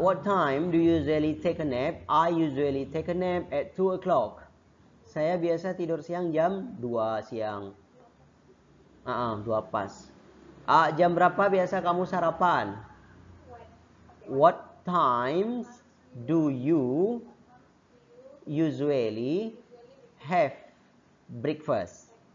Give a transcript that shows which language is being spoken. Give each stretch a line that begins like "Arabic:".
English: What time do you usually take a nap? I usually take a nap at 2 o'clock.
Indonesian: Saya biasa tidur siang jam 2 siang. 2 pas. Jam berapa biasa kamu sarapan?
English: What times do you usually have breakfast?